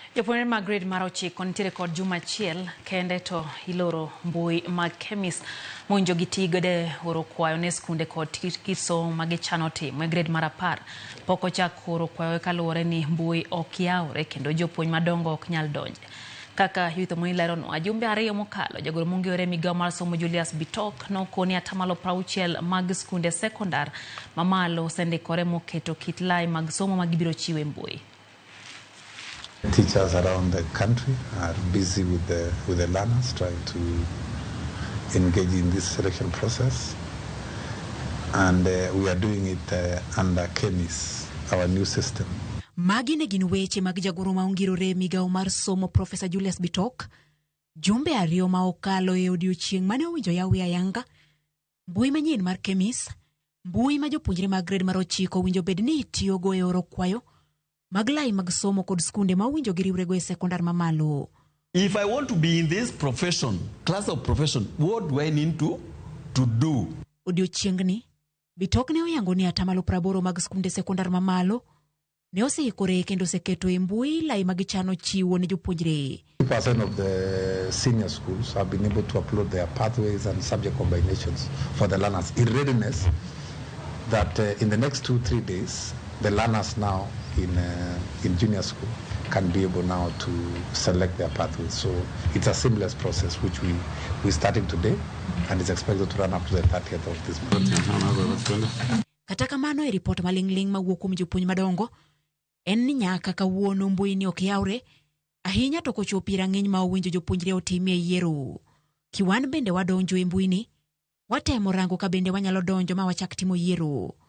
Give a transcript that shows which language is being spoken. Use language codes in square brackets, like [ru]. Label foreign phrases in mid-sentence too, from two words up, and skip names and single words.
[luo] Jopuonjre mag gred mar 9 nitiere kod juma achiel kende to iloro mbui mag kemis monjo gi tigode oro kwayo ne skunde kod kiso magichano timo e gred mar 10 pok ochak oro kwayo kaluwore ni mbui ok yawre kendo jopuonj madongo ok nyal donje. Kaka yuto mo ilero no ajumbe ariyo mokalo jagoro mongere migao mar somo Julius Bitok nokoni 60% mag skunde sekondar mamalo sendikore moketo kit lai mag somo magibiro chiwe mbui. [en] Teachers around the country are busy with the learners, trying to engage in this selection process, and we are doing it under KEMIS, our new system. [luo] Magi ne gin weche mag jagoro maongirore migao mar somo Professor Julius Bitok, jumbe ariyo ma okalo e odiochieng' mane owinjo yawi ayanga, mbui manyien mar KEMIS, mbui ma jopuonjre mag gred mar 9 winjo bed ni itiyogo e oro kwayo maglai mag somo kod skunde ma winjo giriwrego e sekondar mamalo. [en] If I want to be in this profession, class of profession, what do I need to do? [luo] Odiochiengni, Bitok ne oyango ni 80% mag skunde sekondar mamalo ne oseikore kendo oseketo e mbui lai magichano chiwo ne jopuonjre. [en] 2% of the senior schools have been able to upload their pathways and subject combinations for the learners in readiness that in the next 2-3 days, the learners now in junior school can be able now to select their pathways. So it's a seamless process which we're starting today and is expected to run up to the 30th of this month. [luo] Kata kamano e report malingling mawuok kuom jopuonj madongo en ni nyaka kawuono mbui ni ok yawre ahinya to kochopi rang'iny ma owinjo jopuonjre otimie yiero. Kiwan bende wadonjo e mbui ni watemo rango ka bende wanyalo donjo ma wachak timo yiero.